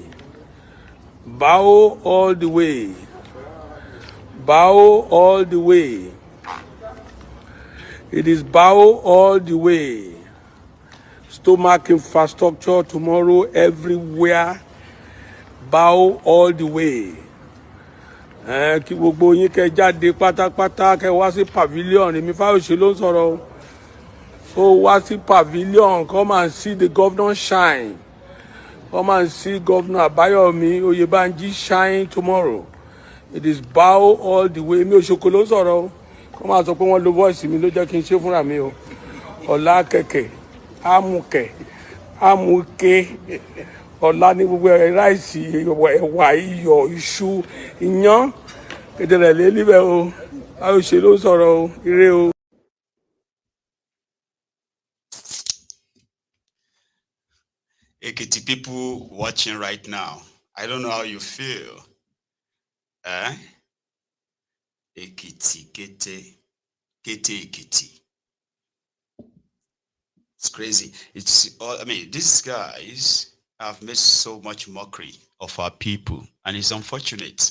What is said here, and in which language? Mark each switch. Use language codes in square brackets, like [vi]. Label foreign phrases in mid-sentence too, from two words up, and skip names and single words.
[en] Bow all the way. Bow all the way. It is bow all the way. Stomach infrastructure tomorrow everywhere. Bow all the way. [yo] Kí gbogbo yín kẹ́ jáde pátápátá kẹ́ wá sí pavilion. Èmi Fáyọ̀ṣe ló ń sọ̀rọ̀. So wá sí pavilion, [en] come and see the governor shine. Come and see Governor Abayomi Oyebanji shine tomorrow. It is bow all the way. [yo] Mi ò ṣoko ló ń sọ̀rọ̀. [en] Come and [yo] sọ pé wọ́n lo voice mi ló jẹ́ kí n ṣe fúnra mi o. Ọ̀la kẹ̀kẹ́, amúkẹ̀, amúké. Ọ̀la ní gbogbo ráìsì, ẹ̀wà, iyọ̀, iṣu, iyán. Kedere lé níbẹ̀ o. Fáyọ̀ṣe ló ń sọ̀rọ̀ o. Ire o. [en] Ekiti people watching right now, I don't know how you feel. Ekiti, Kete Ekiti. It's crazy. It's all, I mean, these guys have made so much mockery of our people, and it's unfortunate.